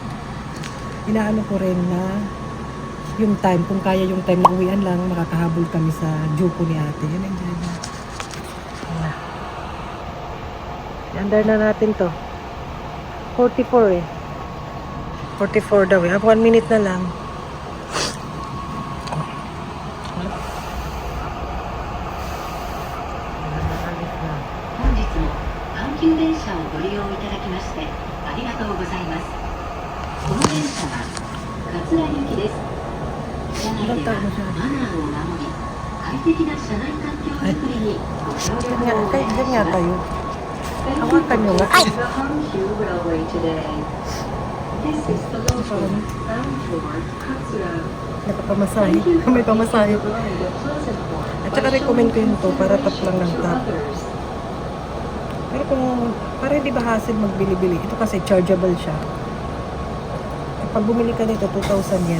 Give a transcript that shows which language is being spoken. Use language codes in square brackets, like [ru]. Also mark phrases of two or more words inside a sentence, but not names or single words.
[tl] Inaano ko rin na yung time, kung kaya yung time na uwian lang, makakahabol kami sa JUCO ni ate. Yun ang driver. I-under na natin to. 44 eh. 44 daw eh. 1 minute na lang. [ja] 本日も阪急電車をご利用いただきましてありがとうございます。この電車は桂行きです。車内ではマナーを守り、快適な車内環境づくりにご協力をお願いします。 [tl] Hawakan nyo nga. [en] The Hankyu Railway today. This is the local bound for Katsura. [tl] Nakapamasahe. May pamasahe. At saka recommend ko yun to para tap lang ng tap. Pero kung para hindi ba hassle magbili-bili, ito kasi chargeable siya. Pag bumili ka nito, 2,000 yen.